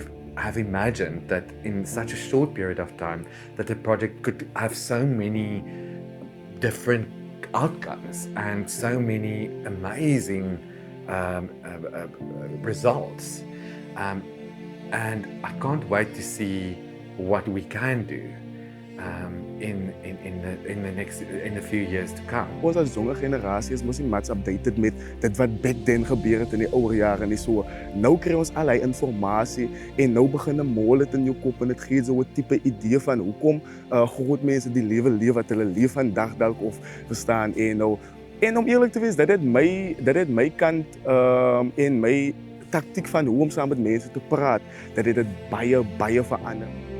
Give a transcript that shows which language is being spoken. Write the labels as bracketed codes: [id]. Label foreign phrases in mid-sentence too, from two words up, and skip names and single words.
[en] have imagined that in such a short period of time that the project could have so many different outcomes and so many amazing results. And I can't wait to see what we can do in the few years to come. [af] Ons as jonge generasie is mos nie [en] much updated [af] met dit wat [en] back then [af] gebeur het in die ouer jare en so. Nou kry ons al die informasie en nou begin 'n mol dit in jou kop en dit gee so 'n tipe idee van hoekom groot mense die lewe wat hulle leef vandag dalk of verstaan en om eerlik te wees dat dit my kant en my taktiek van hoe om saam met mense te praat dat dit baie verander.